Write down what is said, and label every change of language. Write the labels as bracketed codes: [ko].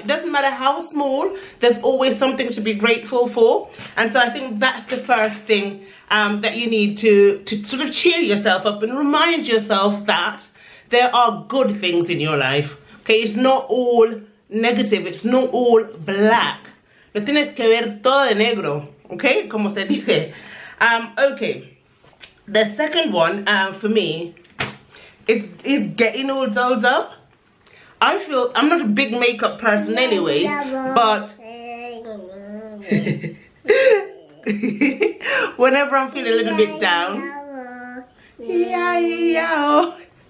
[en] It doesn't matter how small, there's always something to be grateful for. And so I think that's the first thing that you need to sort of cheer yourself up and remind yourself that there are good things in your life. Okay, it's not all negative, it's not all black. [es] No tienes que ver todo de negro, okay, como se dice. [en] Okay, the second one for me is getting all dolled up. I feel, I'm not a big makeup person anyways, but whenever I'm feeling a little bit down,